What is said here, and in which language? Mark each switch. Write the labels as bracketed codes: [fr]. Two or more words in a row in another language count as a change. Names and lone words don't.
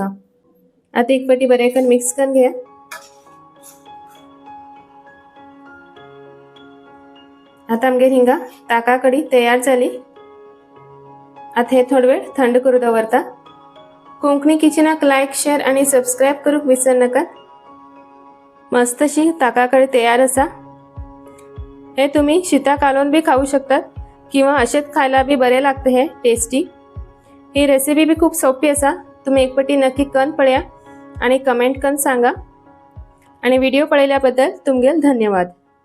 [kok] आता एक पटी बरेकन मिक्स करून घेया। आता आमगे हिंगा ताका कडी तयार जाली। आता हे थोडो वेळ थंड करूं दवरता। कोंकणी किचनाक लायक, शेअर आणि सबस्क्राइब करूंक विसर नाकात। मस्तशी ताका कडी तयार असा। [mr] हे तुम्ही शीता घालून बी खाऊ शकतात किंवा असेच खायला बी बरे लागते हे टेस्टी। [kok] ही रेसिपी बी खूप सोपी असा। तुम्ही एक पटी नक्की करून पळया आणि कमेंट करून सांगा। आणि व्हिडिओ पळयल्याबद्दल तुमगेल धन्यवाद।